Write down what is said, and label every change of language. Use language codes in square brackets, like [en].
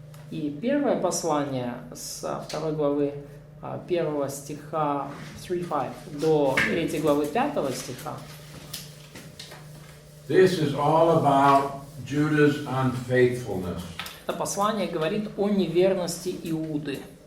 [ru] И первое послание с 2 главы 1 стиха 3:5 до 3 главы 5 стиха. [en] This is all about Judah's unfaithfulness. [ru] Это послание говорит о неверности Иуды.